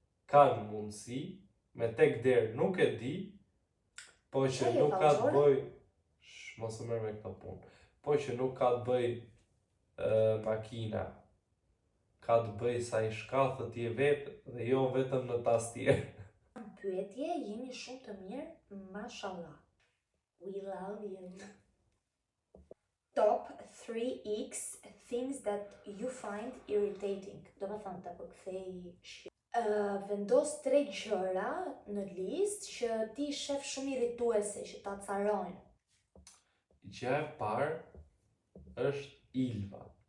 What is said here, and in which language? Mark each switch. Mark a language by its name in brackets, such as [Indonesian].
[Albanian] Kanë mundësi, me tek der nuk e di, po që nuk ka të bëj, mos e merr me këtë punë. Po që nuk ka të bëj makina. Ka të bëj sa i shkathët je vetë dhe jo vetëm në tastier. Pyetje, jeni shumë të mirë, mashallah. [English] We love you. Top 3x things that you find irritating. [Albanian] Do me thënë të përkthej shi. Vendos 3 gjëra në listë që ti shef shumë irrituese, që ta carojnë. Gjëja e parë është Ilva.